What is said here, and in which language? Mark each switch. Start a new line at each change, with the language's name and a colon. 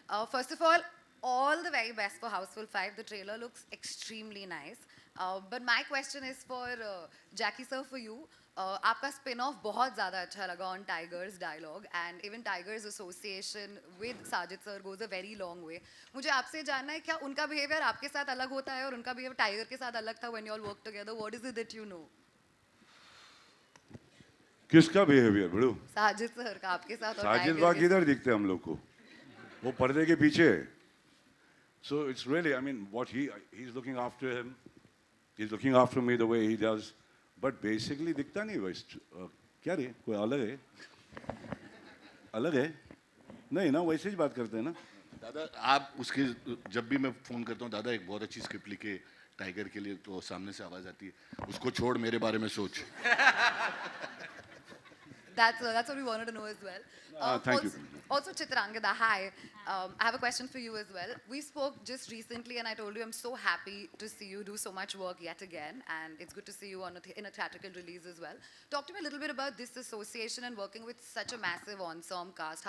English: First of all the very best for Houseful 5. The trailer looks extremely nice. But my question is for Jackie sir, for you.
Hindi: आपका spin-off बहुत ज़्यादा अच्छा लगा
English: on Tiger's dialogue, and even Tiger's association with Sajid sir goes a very long way.
Hindi: मुझे आपसे जानना है क्या उनका behavior आपके साथ अलग होता है और उनका behavior Tiger के साथ अलग था
English: when you all work together? What is it that you know?
Hindi: किसका बिहेवियर बड़ू साजिद सर का आपके साथ और साजिद Tiger वाह के किधर दिखते हैं हम लोग को वो पर्दे के पीछे
English: so it's really I mean what he's looking after him he's looking after me the way he does but basically
Hindi: दिखता नहीं वो क्या रे कोई अलग है नहीं ना, वैसे ही बात करते हैं ना. दादा आप उसके जब भी मैं फोन करता हूँ, दादा एक बहुत अच्छी स्क्रिप्ट लिखे टाइगर के लिए, तो सामने से आवाज आती है, उसको छोड़ मेरे बारे में सोच.
English: That's what we wanted to know as well. Thank you. Also, Chitrangada, hi. I have a question for you as well. We spoke just recently, and I told you I'm so happy to see you do so much work yet again, and it's good to see you on in a theatrical release as well. Talk to me a little bit about this association and working with such a massive ensemble cast.